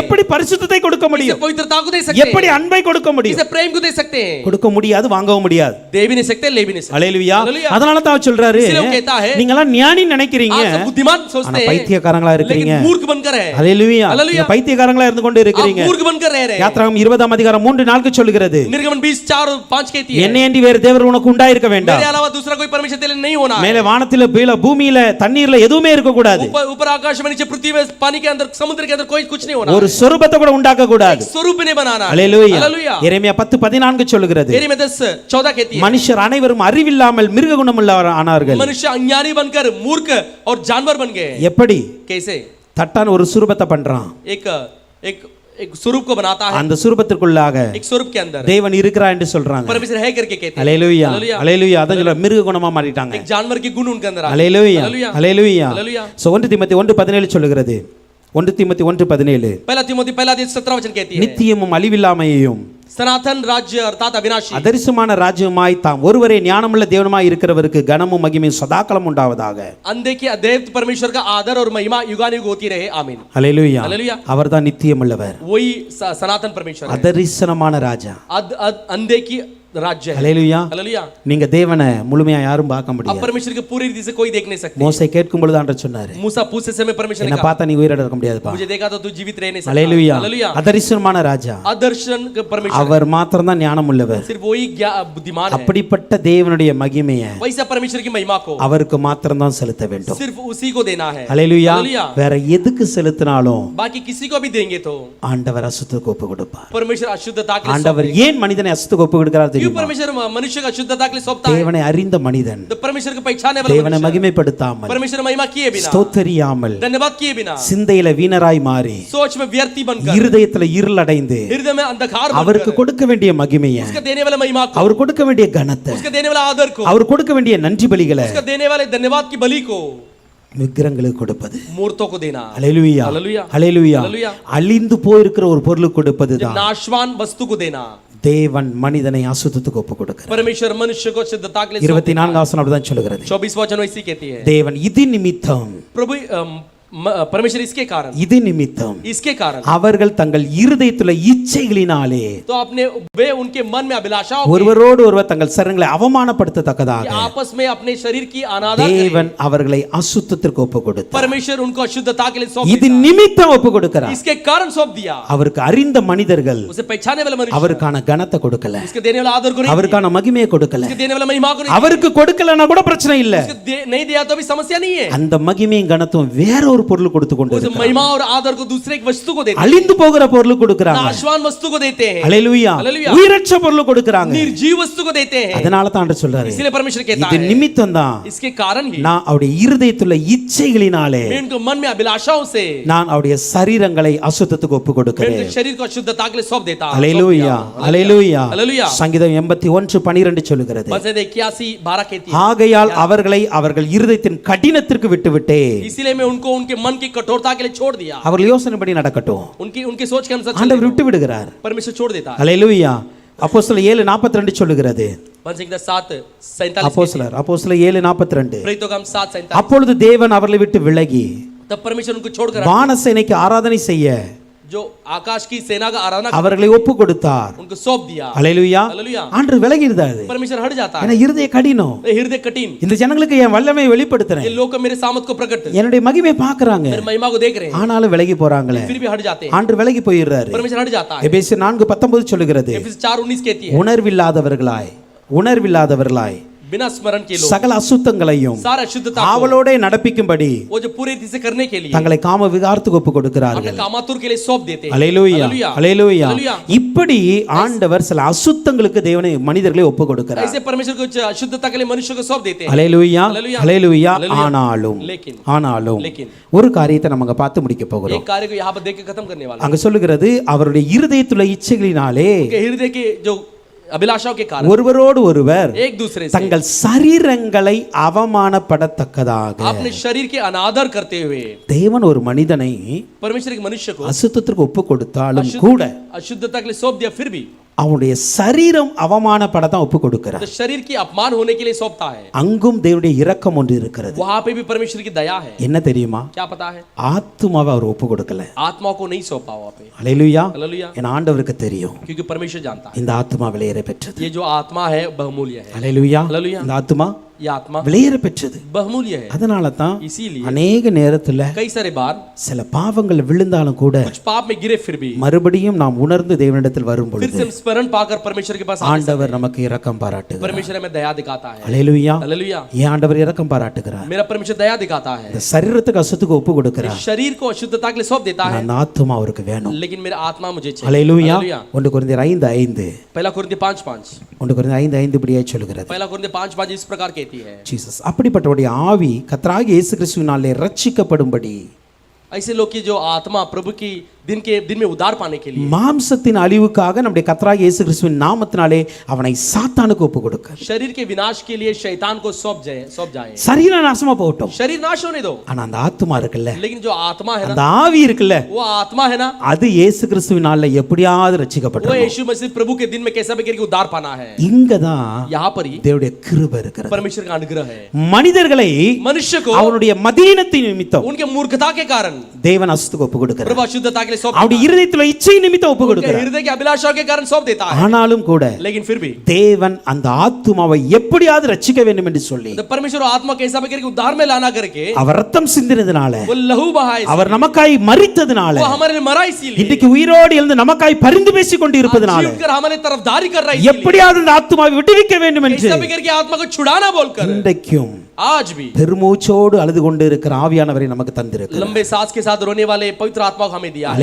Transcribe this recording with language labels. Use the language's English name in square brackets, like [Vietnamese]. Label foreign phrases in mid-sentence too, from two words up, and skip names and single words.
[Tamil] எப்படி பரிசுத்தத்தை கொடுக்க [Hindi] कैसे [Tamil] முடியும்? [Hindi] पवित्रता को दे सकते हैं? [Tamil] எப்படி அன்பை கொடுக்க முடியும்? [Hindi] कैसे प्रेम को दे सकते हैं? [Tamil] கொடுக்க முடியாது, வாங்கவும் முடியாது. [Hindi] दे भी नहीं सकते, ले भी नहीं सकते. [Tamil] ஹல்லேலூயா. [Hindi] हालेलुया. [Tamil] அதனால தான் அவர் சொல்றாரு, [Hindi] इसलिए वो कहता है, [Tamil] நீங்க எல்லாம் ஞானி நினைக்கிறீங்க, [Hindi] आप सब बुद्धिमान सोचते [Tamil] ஆனா [Hindi] हैं, [Tamil] பைத்தியக்காரங்களா இருக்கீங்க. [Hindi] लेकिन मूर्ख बनकर है. [Tamil] ஹல்லேலூயா. [Hindi] हालेलुया. [Tamil] நீங்க பைத்தியக்காரங்களா இருந்து கொண்டு [Hindi] आप [Tamil] இருக்கிறீங்க. [Hindi] मूर्ख बनकर रह रहे हैं. [Tamil] யாத்திராகமம் 20 அதிகாரம் 3-4 சொல்லுகிறது, [Hindi] निर्गमन 20:4-5 कहती है, [Tamil] என்னை அன்றி வேறு தேவர் உனக்கு உண்டாயிருக்க வேண்டாம். [Hindi] मेरे अलावा दूसरा कोई परमेश्वर तेरे लिए नहीं होना है. [Tamil] மேலே வானத்தில பூமியில தண்ணீர்ல எதுவுமே இருக்க கூடாது. [Hindi] ऊपर आकाश में, नीचे पृथ्वी में, पानी के अंदर, समुद्र के अंदर कोई कुछ नहीं होना. [Tamil] ஒரு சொரூபத்தை கூட உண்டாக்க கூடாது. [Hindi] स्वरूप नहीं बनाना. [Tamil] ஹல்லேலூயா. [Hindi] हालेलुया. [Tamil] எரேமியா 10:14 சொல்லுகிறது, [Hindi] यिर्मयाह 10:14 कहती है, [Tamil] மனுஷர் அனைவரும் அறிவில்லாமல் மிருக குணமுள்ளவர் ஆனார்கள். [Hindi] मनुष्य अज्ञानी बनकर मूर्ख और जानवर बन गए. [Tamil] எப்படி? [Hindi] कैसे? [Tamil] தட்டான் ஒரு சுரூபத்தை பண்றான். [Hindi] एक एक एक स्वरूप को बनाता है. [Tamil] அந்த சுரூபத்திற்குள்ளாக [Hindi] एक स्वरूप के अंदर [Tamil] தேவன் இருக்கிறார் என்று சொல்றாங்க. [Hindi] परमेश्वर है करके कहते हैं. [Tamil] ஹல்லேலூயா. [Hindi] हालेलुया. [Tamil] ஹல்லேலூயா. அதான் சொல்ல மிருக குணமா மாறிட்டாங்க. [Hindi] एक जानवर की गुण उनके अंदर आ गए. [Tamil] ஹல்லேலூயா. [Hindi] हालेलुया. [Tamil] ஹல்லேலூயா. [Hindi] हालेलुया. [Tamil] சோ 1 தீமோத்தேயு 1:17 சொல்லுகிறது. 1 தீமோத்தேயு 1:17 [Hindi] पहला तीमुथी 1:17 वचन कहती है, [Tamil] நித்தியமும் அழிவில்லாமையும் [Hindi] सनातन राज्य अर्थात अविनाशी [Tamil] அதரிசமான ராஜ்யமாய் தாம் ஒருவரே ஞானமுள்ள தேவனுமாய் இருக்கிறவருக்கு கனமும் மகிமையும் சதாகாலம் உண்டாவதாக. [Hindi] अंधे की अद्वैत परमेश्वर का आदर और महिमा युगानुयुग होती रहे. आमीन. [Tamil] ஹல்லேலூயா. [Hindi] हालेलुया. [Tamil] அவர்தான் நித்தியமுள்ளவர், [Hindi] वही सनातन परमेश्वर है. [Tamil] அதரிசனமான ராஜா. [Hindi] अंधे की राज्य है। [Tamil] ஹல்லேலூயா. [Hindi] हालेलुया। [Tamil] நீங்க தேவனை முழுமையா யாரும் பார்க்க [Hindi] अब [Tamil] முடியாது. [Hindi] परमेश्वर के पूरी रीति से कोई देख नहीं सकते। [Tamil] மோசே கேட்கும் பொழுது ஆண்டவர் சொன்னாரு, [Hindi] मूसा पूछते समय परमेश्वर ने [Tamil] என்ன [Hindi] कहा, [Tamil] பார்த்தா நீ உயிரோட இருக்க முடியாதுப்பா. [Hindi] मुझे देखा तो तू जीवित रह नहीं सकता। [Tamil] ஹல்லேலூயா. [Hindi] हालेलुया। [Tamil] அதரிசனமான ராஜா, [Hindi] अदर्शन का परमेश्वर [Tamil] அவர் மாத்திரம் தான் ஞானம் உள்ளவர். [Hindi] सिर्फ वही बुद्धिमान है। [Tamil] அப்படிப்பட்ட தேவனுடைய மகிமையை [Hindi] वैसा परमेश्वर की महिमा को [Tamil] அவருக்கு மாத்திரம் தான் செலுத்த வேண்டும். [Hindi] सिर्फ उसी को देना है। [Tamil] ஹல்லேலூயா. [Hindi] हालेलुया। [Tamil] வேற எதுக்கு செலுத்தினாலும் [Hindi] बाकी किसी को भी देंगे तो [Tamil] ஆண்டவர் அசுத்தத்துக்கு ஒப்பு கொடுப்பார். [Hindi] परमेश्वर अशुद्धता के लिए [Tamil] ஆண்டவர் ஏன் மனிதனை அசுத்தத்துக்கு ஒப்பு கொடுக்கிறார் [Hindi] क्यों [Tamil] தெரியுமா? [Hindi] परमेश्वर मनुष्य को अशुद्धता के लिए सौंपता है? [Tamil] தேவனை அறிந்த மனிதன் [Hindi] तो परमेश्वर को पहचानने वाला [Tamil] தேவனை [Hindi] मनुष्य [Tamil] மகிமைப்படுத்தாமல் [Hindi] परमेश्वर महिमा किए बिना, [Tamil] ஸ்தோத்திரியாமல் [Hindi] धन्यवाद किए बिना, [Tamil] சிந்தையில வீணராய் மாறி [Hindi] सोच में व्यर्थी बनकर, [Tamil] இருதயத்துல இருளடைந்து [Hindi] हृदय में अंधकार [Tamil] அவருக்கு [Hindi] बनकर, [Tamil] கொடுக்க வேண்டிய மகிமையை, [Hindi] उसका देने वाला महिमा को, [Tamil] அவர் கொடுக்க வேண்டிய கனத்தை, [Hindi] उसका देने वाला आदर को, [Tamil] அவர் கொடுக்க வேண்டிய நன்றி பலிகளை [Hindi] उसका देने वाले धन्यवाद की बलि को [Tamil] விக்கிரங்களுக்கு கொடுப்பது. [Hindi] मूर्तों को देना। [Tamil] ஹல்லேலூயா. [Hindi] हालेलुया। [Tamil] ஹல்லேலூயா. [Hindi] हालेलुया। [Tamil] அழிந்து போயிருக்கிற ஒரு பொருளுக்கு கொடுப்பது [Hindi] जब [Tamil] தான் [Hindi] नाशवान वस्तु को देना, [Tamil] தேவன் மனிதனை அசுத்தத்துக்கு ஒப்பு கொடுக்கிறார். [Hindi] परमेश्वर मनुष्य को अशुद्धता के लिए [Tamil] 24 वचனம் அப்படிதான் சொல்லுகிறது. [Hindi] 24 वचन ऐसी कहती है, [Tamil] தேவன் இது நிமித்தம், [Hindi] प्रभु परमेश्वर इसके कारण, [Tamil] இது நிமித்தம் [Hindi] इसके कारण [Tamil] அவர்கள் தங்கள் இருதயத்துல இச்சைகளினாலே [Hindi] तो अपने वे उनके मन में अभिलाषाओं के [Tamil] ஒருவரோடு ஒருவர் தங்கள் சரங்களை அவமானப்படுத்தத்தக்கதாக [Hindi] आपस में अपने शरीर की अनादर [Tamil] தேவன் அவர்களை அசுத்தத்திற்கு ஒப்பு கொடுத்தார். [Hindi] परमेश्वर उनको अशुद्धता के लिए सौंप [Tamil] இது [Hindi] दिया, [Tamil] நிமித்தம் ஒப்பு கொடுக்கிறார். [Hindi] इसके कारण सौंप दिया। [Tamil] அவருக்கு அறிந்த மனிதர்கள் [Hindi] उसे पहचाने वाला मनुष्य [Tamil] அவருக்கான கனத்தை கொடுக்கல, [Hindi] उसके देने वाला आदर को नहीं, [Tamil] அவருக்கான மகிமையை கொடுக்கல. [Hindi] उसके देने वाला महिमा को नहीं, [Tamil] அவருக்கு கொடுக்கலன்னா கூட பிரச்சனை இல்ல, [Hindi] उसके नहीं दिया तो भी समस्या नहीं है। [Tamil] அந்த மகிமையும் கனத்தும் வேற ஒரு பொருள் கொடுத்து கொண்டு [Hindi] उस महिमा और आदर को दूसरे एक वस्तु को देते हैं, [Tamil] அழிந்து போகிற பொருள் கொடுக்கறாங்க. [Hindi] नाशवान वस्तु को देते हैं, [Tamil] ஹல்லேலூயா. [Hindi] हालेलुया। [Tamil] உயிரற்ற பொருள் கொடுக்கறாங்க. [Hindi] निर्जीव वस्तु को देते हैं। [Tamil] அதனால தான் ஆண்டவர் சொல்றாரு, [Hindi] इसलिए परमेश्वर कहता [Tamil] இது [Hindi] है, [Tamil] நிமித்தம் தான் [Hindi] इसके कारण ही [Tamil] நான் அவருடைய இருதயத்துல இச்சைகளினாலே [Hindi] मैं उनको मन में अभिलाषाओं से [Tamil] நான் அவருடைய சரீரங்களை அசுத்தத்துக்கு ஒப்பு [Hindi] मैं [Tamil] கொடுக்கிறேன். [Hindi] उनके शरीर को अशुद्धता के लिए सौंप देता हूं। [Tamil] ஹல்லேலூயா. ஹல்லேலூயா. [Hindi] हालेलुया। [Tamil] சங்கீதம் 81:12 சொல்லுகிறது, [Hindi] वचन 81:12 कहती है, [Tamil] ஆகையால் அவர்களை அவர்கள் இருதயத்தின் கடினத்திற்கு விட்டுவிட்டேன். [Hindi] इसीलिए मैं उनको उनके मन की कठोरता के लिए छोड़ दिया। [Tamil] அவர்கள் யோசனைப்படி நடக்கட்டும், [Hindi] उनकी सोच के अनुसार [Tamil] ஆண்டவர் விட்டு விடுகிறார். [Hindi] परमेश्वर छोड़ देता है। [Tamil] ஹல்லேலூயா. அப்போஸ்தலர் 7:42 சொல்லுகிறது, [Hindi] वचन 7:47 [Tamil] அப்போஸ்தலர் 7:42 [Hindi] प्रेरितों का 7:47 [Tamil] அப்பொழுது தேவன் அவர்களை விட்டு விலகி [Hindi] तब परमेश्वर उनको छोड़कर [Tamil] வானசேனைக்கு ஆராதனை செய்ய [Hindi] जो आकाश की सेना का आराधना [Tamil] அவர்களை ஒப்பு கொடுத்தார். [Hindi] उनको सौंप दिया। [Tamil] ஹல்லேலூயா. [Hindi] हालेलुया। [Tamil] ஆண்டவர் விலகி இருந்தாரு. [Hindi] परमेश्वर हट जाता [Tamil] ஏன்னா [Hindi] है, [Tamil] இருதய கடினம். [Hindi] हृदय कठिन, [Tamil] இந்த ஜனங்களுக்கு என் வல்லமையை வெளிப்படுத்துறேன், [Hindi] ये लोग मेरे सामर्थ को प्रकट, [Tamil] என்னுடைய மகிமையை பார்க்கறாங்க, [Hindi] मेरे महिमा को देख रहे हैं, [Tamil] ஆனாலும் விலகி போறாங்களே. [Hindi] फिर भी हट जाते हैं। [Tamil] ஆண்டவர் விலகி போயிடுறாரு. [Hindi] परमेश्वर हट जाता है। [Tamil] எபேசியர் 4:19 சொல்லுகிறது, [Hindi] एफेसियंस 4:19 कहती है, [Tamil] உணர்வில்லாதவர்களாய் [Hindi] बिना स्मरण के लोग [Tamil] சகல அசுத்தங்களையும் [Hindi] सारा अशुद्धता को [Tamil] ஆவலோட நடப்பிக்கும்படி [Hindi] वो जो पूरी रीति से करने के लिए [Tamil] தங்களை காம விகாரத்துக்கு ஒப்பு [Hindi] अपने [Tamil] கொடுக்கிறார்கள். [Hindi] कामातुर के लिए सौंप देते हैं। [Tamil] ஹல்லேலூயா. [Hindi] हालेलुया। [Tamil] ஹல்லேலூயா. [Hindi] हालेलुया। [Tamil] இப்படி ஆண்டவர் சில அசுத்தங்களுக்கு தேவனை மனிதர்களை ஒப்பு கொடுக்கிறார். [Hindi] ऐसे परमेश्वर को अशुद्धता के लिए मनुष्य को सौंप देते हैं। [Tamil] ஹல்லேலூயா. [Hindi] हालेलुया। [Tamil] ஹல்லேலூயா. [Hindi] हालेलुया। [Tamil] ஆனாலும் [Hindi] लेकिन [Tamil] ஒரு காரியத்தை நம்ம பார்த்து முடிக்க போகிறோம். [Hindi] एक कार्य को यहाँ पर देख के खत्म करने वाला [Tamil] அங்க சொல்லுகிறது, அவருடைய இருதயத்துள்ள இச்சைகளினாலே [Hindi] है। हृदय के जो अभिलाषाओं के कारण [Tamil] ஒருவரோடு ஒருவர் [Hindi] एक दूसरे से [Tamil] தங்கள் சரீரங்களை அவமானப்படத்தக்கதாக [Hindi] अपने शरीर के अनादर करते हुए [Tamil] தேவன் ஒரு மனிதனை [Hindi] परमेश्वर एक मनुष्य को [Tamil] அசுத்தத்திற்கு ஒப்பு கொடுத்தாலும் கூட [Hindi] अशुद्धता के लिए सौंप दिया, फिर भी [Tamil] அவனுடைய சரீரம் அவமானப்படத்தான் ஒப்பு கொடுக்கிறார். [Hindi] तो शरीर की अपमान होने के लिए सौंपता है। [Tamil] அங்கும் தேவனுடைய இரக்கம் ஒன்று இருக்கிறது. [Hindi] वहां पे भी परमेश्वर की दया है। [Tamil] என்ன தெரியுமா? [Hindi] क्या पता है? [Tamil] ஆத்துமாவை அவர் ஒப்பு கொடுக்கல. [Hindi] आत्मा को नहीं सौंपा वहां पे। [Tamil] ஹல்லேலூயா. [Hindi] हालेलुया। [Tamil] என் ஆண்டவருக்கு தெரியும், [Hindi] क्योंकि परमेश्वर जानता है [Tamil] இந்த ஆத்துமா விலையேற பெற்றது. [Hindi] ये जो आत्मा है बहुमूल्य है। [Tamil] ஹல்லேலூயா. [Hindi] हालेलुया। [Tamil] இந்த ஆத்துமா [Hindi] ये आत्मा [Tamil] விலையேற பெற்றது. [Hindi] बहुमूल्य है। [Tamil] அதனால தான் [Hindi] इसीलिए [Tamil] அநேக நேரத்துல [Hindi] कई सारे बार [Tamil] சில பாவங்கள் விழுந்தாலும் கூட [Hindi] कुछ पाप में गिरे फिर भी [Tamil] மறுபடியும் நாம் உணர்ந்து தேவனிடத்தில் வரும் [Hindi] फिर [Tamil] பொழுது [Hindi] से हम स्मरण पाकर परमेश्वर के पास आने [Tamil] ஆண்டவர் நமக்கு இரக்கம் பாராட்டுகிறார். [Hindi] परमेश्वर हमें दया दिखाता है। [Tamil] ஹல்லேலூயா. [Hindi] हालेलुया। [Tamil] ஏன் ஆண்டவர் இரக்கம் பாராட்டுகிறார்? [Hindi] मेरा परमेश्वर दया दिखाता है। [Tamil] இந்த சரீரத்துக்கு அசுத்துக்கு ஒப்பு கொடுக்கிறார். [Hindi] शरीर को अशुद्धता के लिए सौंप देता है, [Tamil] அந்த ஆத்துமா அவருக்கு வேணும். [Hindi] लेकिन मेरा आत्मा मुझे चाहिए। [Tamil] ஹல்லேலூயா. [Hindi] हालेलुया। [Tamil] 1 கொரிந்தியர் 5:5 [Hindi] पहला कुरिन्थियों 5:5 [Tamil] 1 கொரிந்தியர் 5:5 இப்படியே சொல்கிறது. [Hindi] पहला कुरिन्थियों 5:5 इस प्रकार कहती है, [Tamil] ஜீசஸ் அப்படிப்பட்டவருடைய ஆவி கர்த்தராகிய இயேசு கிறிஸ்துவினாலே ரட்சிக்கப்படும்படி [Hindi] ऐसे लोग की जो आत्मा प्रभु की दिन में उद्धार पाने के लिए [Tamil] மாம்சத்தின் அழிவுக்காக நம்முடைய கர்த்தராகிய இயேசு கிறிஸ்துவின் நாமத்தினாலே அவனை சாத்தானுக்கு ஒப்பு கொடுக்க. [Hindi] शरीर के विनाश के लिए शैतान को सौंप जाए। [Tamil] சரீரம் நாசமா போகட்டும், [Hindi] शरीर नाश होने दो, [Tamil] ஆனா அந்த ஆத்துமா இருக்குல்ல, [Hindi] लेकिन जो आत्मा है [Tamil] அந்த [Hindi] ना, [Tamil] ஆவி இருக்குல்ல, [Hindi] वो आत्मा है ना, [Tamil] அது இயேசு கிறிஸ்துவினால எப்படியாவது [Hindi] वो [Tamil] ரட்சிக்கப்படும். [Hindi] यीशु मसीह प्रभु के दिन में कैसा भी करके उद्धार पाना है। [Tamil] இங்க தான் [Hindi] यहाँ पर ही [Tamil] தேவனுடைய கிருபை இருக்கிறது. [Hindi] परमेश्वर का अनुग्रह है। [Tamil] மனிதர்களை [Hindi] मनुष्य को [Tamil] அவனுடைய மதீனத்தின் நிமித்தம் [Hindi] उनके मूर्खता के कारण [Tamil] தேவன் அசுத்துக்கு ஒப்பு கொடுக்கிறார். [Hindi] प्रभु अशुद्धता के लिए लिए सौंप [Tamil] அவருடைய இருதயத்துல இச்சை நிமித்தம் ஒப்பு [Hindi] उनके [Tamil] கொடுக்கிறார். [Hindi] हृदय की अभिलाषा के कारण सौंप देता है। [Tamil] ஆனாலும் கூட [Hindi] लेकिन फिर भी [Tamil] தேவன் அந்த ஆத்துமாவை எப்படியாவது ரட்சிக்க வேண்டும் என்று சொல்லி [Hindi] तो परमेश्वर आत्मा कैसा भी करके उद्धार में लाना करके [Tamil] அவர் ரத்தம் சிந்தினதுனால, [Hindi] वो लहू बहाए, [Tamil] அவர் நமக்காய் மரித்ததுனால, [Hindi] वो हमारे लिए मरा इसीलिए, [Tamil] இன்றைக்கு உயிரோடு எழுந்து நமக்காய் பரிந்து பேசிக் கொண்டு இருப்பதனால, [Hindi] जीव कर हमारे तरफदारी कर रहा है, [Tamil] எப்படியாவது அந்த ஆத்துமாவை விடுவிக்க வேண்டும் என்று [Hindi] कैसा भी करके आत्मा को छुड़ाना बोलकर [Tamil] இன்றைக்கும் [Hindi] आज भी [Tamil] பெருமூச்சோடு அழுது கொண்டு இருக்கிற ஆவியானவரை நமக்கு தந்திருக்கிறார். [Hindi] लंबे सांस के साथ रोने वाले पवित्र आत्मा को हमें दिया है।